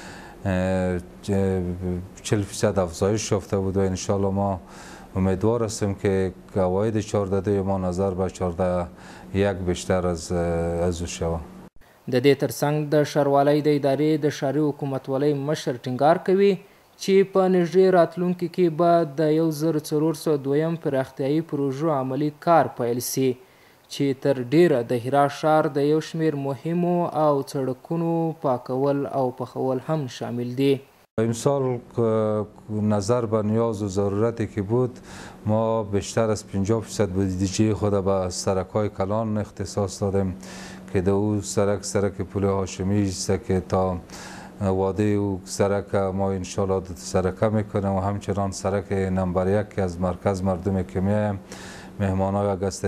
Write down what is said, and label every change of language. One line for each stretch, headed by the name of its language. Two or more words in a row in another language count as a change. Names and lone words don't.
Persian: 40% افزایش یافته بود و انشالله ما امیدوار هستیم که عواید 14 ما نظر به 14 بیشتر از او شود.
Pashto: د دې ترڅنګ د ښاروالۍ د ادارې د ښاري حکومتولۍ مشر ټینګار کوي چې په نږدې راتلونکي کې به د 1402 پراختیایي پروژو عملي کار پیل سي چې تر ډیره د هرات ښار د یو شمیر مهمو او سړکونو پاکول او پخول هم شامل دي.
Persian: امسال نظر به نیاز و ضرورتی که بود ما بیشتر از 50% بودجه خود به سرک‌های کلان اختصاص دادیم که در او سرک پل هاشمی است که تا واده او سرک ما انشالله سرکه میکنیم و همچنان سرک نمبر 1 که از مرکز مردم که میایم مهمانای اگر از